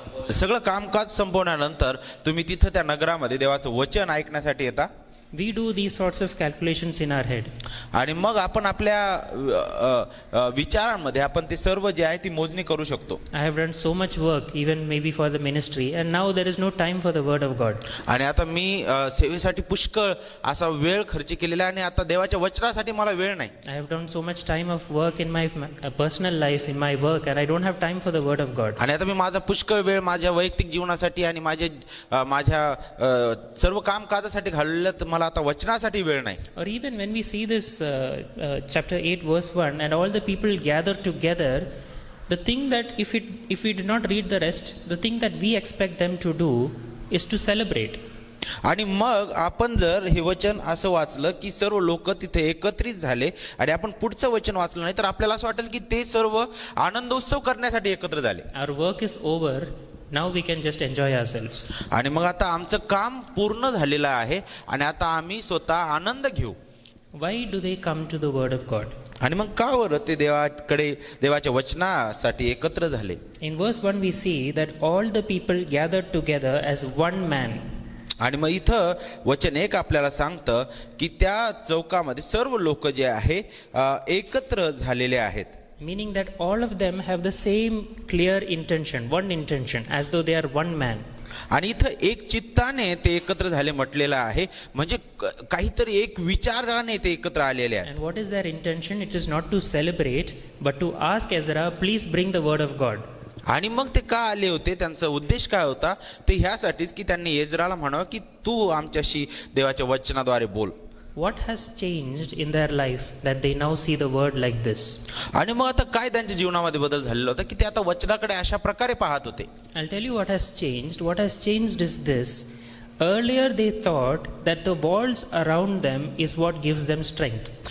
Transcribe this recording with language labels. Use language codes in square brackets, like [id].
[mr] सगळं कामकाज संपवल्यानंतर तुम्ही तिथं त्या नगरामध्ये देवाचं वचन ऐकण्यासाठी येता. [en] We do these sorts of calculations in our head. [mr] आणि मग आपण आपल्या विचारांमध्ये आपण ते सर्व जे आहे ती मोजणी करू शकतो. [en] I have done so much work even maybe for the ministry and now there is no time for the word of God. [mr] आणि आता मी सेवेसाठी पुष्कळ असा वेळ खर्च केलेला आहे आणि आता देवाच्या वचनासाठी मला वेळ नाही. [en] I have done so much time of work in my personal life, in my work, and I don't have time for the word of God. [mr] आणि आता मी माझा पुष्कळ वेळ माझ्या वैयक्तिक जीवनासाठी आणि माझ्या सर्व कामकाजासाठी घालवलेला, तर मला आता वचनासाठी वेळ नाही. [en] Or even when we see this chapter 8 verse 1, and all the people gather together, the thing that if we did not read the rest, the thing that we expect them to do is to celebrate. [mr] आणि मग आपण जर हे वचन असं वाचलं की सर्व लोक तिथे एकत्रित झाले आणि आपण पुढचं वचन वाचलं नाही तर आपल्याला असं वाटेल की ते सर्व आनंदोत्सव करण्यासाठी एकत्र झाले. [en] Our work is over. Now we can just enjoy ourselves. [mr] आणि मग आता आमचं काम पूर्ण झालेलं आहे आणि आता आम्ही स्वतः आनंद घेऊ. [en] Why do they come to the word of God? [mr] आणि मग का बरं ते देवाकडे देवाच्या वचनासाठी एकत्र झाले? [en] In verse 1 we see that all the people gathered together as one man. [mr] आणि मग इथं वचन 1 आपल्याला सांगतं की त्या चौकामध्ये सर्व लोक जे आहे एकत्र झालेले आहेत. [en] Meaning that all of them have the same clear intention, one intention, as though they are one man. [mr] आणि इथं एक चित्ताने ते एकत्र झाले म्हटलेलं आहे, म्हणजे काहीतरी एक विचाराने ते एकत्र आलेले आहेत. [en] And what is their intention? It is not to celebrate, but to ask Ezra, please bring the word of God. [mr] आणि मग ते का आले होते, त्यांचा उद्देश काय होता, ते ह्यासाठीच की त्यांनी एज्राला म्हणावं की तू आमच्याशी देवाच्या वचनाद्वारे बोल. [en] What has changed in their life that they now see the word like this? [mr] आणि मग आता काय त्यांच्या जीवनामध्ये बदल झालेला होता की ते आता वचनाकडे अशा प्रकारे पाहत होते. [en] I'll tell you what has changed. What has changed is this. Earlier they thought that the walls around them is what gives them strength.